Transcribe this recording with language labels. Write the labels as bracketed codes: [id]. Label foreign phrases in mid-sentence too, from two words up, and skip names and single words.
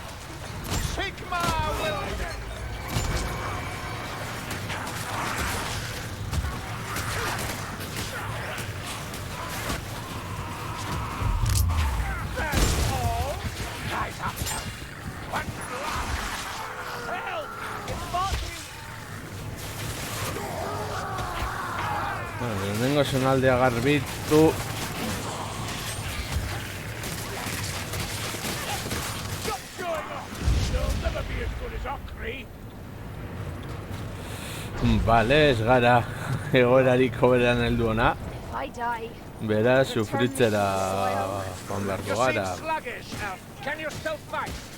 [en] Sigma will... That's all. Rise up, help. One last help. It's fought [eu] Bueno, lehenengo zonaldea garbitu. Vale, ez gara egoerarik hoberan heldu ona. [en] if I die. [eu] Beraz, sufritzera joan beharko [en] You [eu] gara. [en] seem sluggish, Elf. Can you still fight?